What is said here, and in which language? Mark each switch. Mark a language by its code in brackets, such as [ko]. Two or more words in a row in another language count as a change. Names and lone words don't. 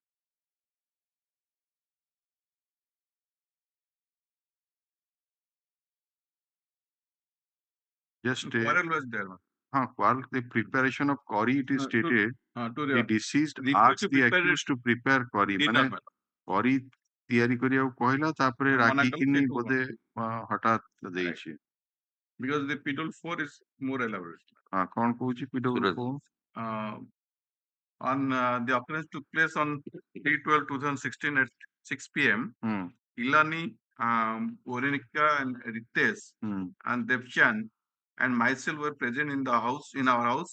[en] Just Quarrel was there. quarrel, the preparation of curry, it is stated. The deceased asked the accused to prepare curry. [or] ମାନେ curry ତିଆରି କରିବାକୁ କହିଲା, ତାପରେ ରାଗିକିନି ବୋଧେ ହଠାତ୍ ଦେଇଛି। [en] Because the P4 is more elaborate. [or] କଣ କହୁଛି P4? [en] On the occurrence took place on 3/12/2016 at 6 p.m. Ilani, Orenika, and Ritesh and Devchan and myself were present in our house.